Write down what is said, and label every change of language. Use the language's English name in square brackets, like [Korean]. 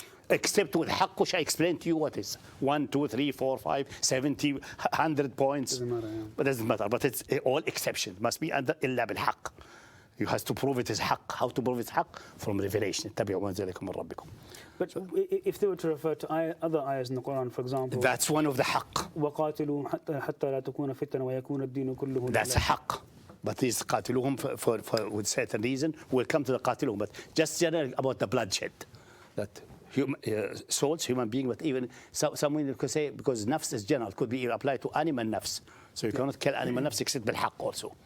[English] Except with haqq, which I explained to you what is 1, 2, 3, 4, 5, 70, 100 points. Doesn't matter, But it doesn't matter. But it's all exception. Must be under illa bil haqq. You have to prove it is حق. How to prove it حق? From revelation. [Arabic] اتبعوا ما أنزل من ربكم. [English] But if they were to refer to other ayahs in the Quran, for example, That's one of the حق. [Arabic] وقاتلوا حتى لا تكون فتنة ويكون الدين كله [English] That's a حق. But these قاتلوهم for with certain reason. We'll come to the قاتلوهم. But just generally about the bloodshed. That souls, human being, but even someone could say, because nafs is general, could be applied to animal nafs. So you cannot kill animal nafs except بالحق also.